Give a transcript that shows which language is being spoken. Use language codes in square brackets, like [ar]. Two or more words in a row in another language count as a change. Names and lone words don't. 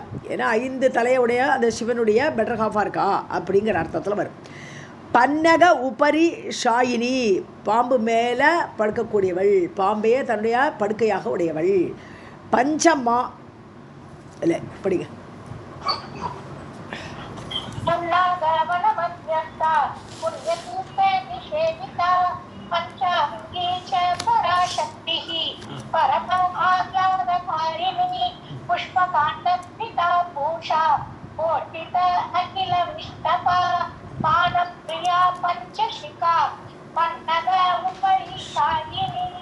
[ta] ஏன்னா 5 தலையுடைய அந்த சிவனுடைய [en] better half [ta] இருக்கா அப்படிங்கிற அர்த்தத்தில் வரும். [sa] पन्नग उपरि शायिनी, [ta] பாம்பு மேலே படுக்கக்கூடியவள், பாம்பையே தன்னுடைய படுக்கையாக உடையவள். பஞ்சமா இல்லை படிங்க. [sa] पुष्पकाण्डस्थिता पूषा कोटित अखिल विष्टपा पादप्रिया पञ्चशिखा पन्नग उपरिशायिनी